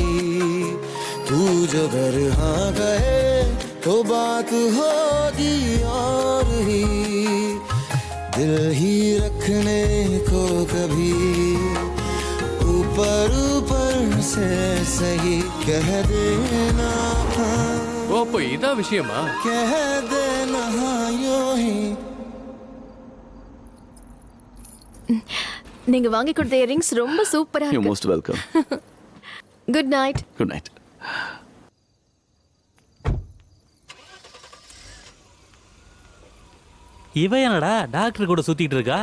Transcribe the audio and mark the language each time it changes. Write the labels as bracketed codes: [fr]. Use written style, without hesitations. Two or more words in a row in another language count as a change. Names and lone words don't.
[hi] तू जो घर हाँ कहे तो बात होगी और ही। दिल ही रखने को कभी ऊपर ऊपर से सही कह देना, [ta] ஓ போய் இதான் விஷயமா? [hi] कह देना यूं ही। [ta] நீங்க வாங்கி கொடுத்த இயரிங்ஸ் ரொம்ப சூப்பரா யூ இருக்கு. [en] most welcome. good night. good night. [ta] இவ என்னடா டாக்டர் கூட சுத்திட்டு இருக்கா?